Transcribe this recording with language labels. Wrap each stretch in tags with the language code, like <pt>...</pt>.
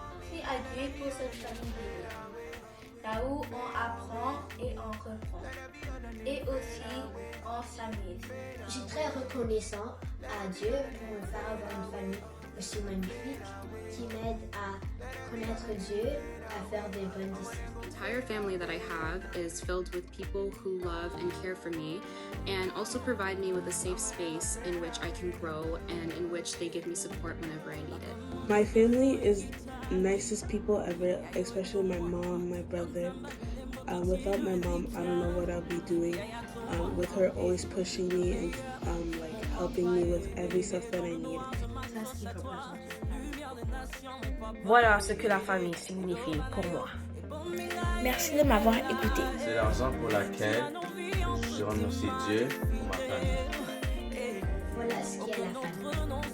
<fr>Merci à Dieu pour cette famille bénie, là où on apprend et on reprend, et aussi on s'amuse. Je suis très reconnaissant à Dieu pour me faire avoir une famille aussi magnifique qui m'aide à connaître Dieu, à faire des bonnes décisions.</fr> <en>The entire family that I have is filled with people who love and care for me and also provide me with a safe space in which I can grow and in which they give me support whenever I need it. My family is the nicest people ever, especially my mom, my brother. Without my mom, I don't know what I'll be doing. With her always pushing me and like helping me with every stuff that I need.</en> <fr>Voilà ce que la famille signifie pour moi. Merci de m'avoir écouté. C'est la raison pour laquelle je remercie Dieu pour ma famille. Voilà ce qu'est la famille.</fr>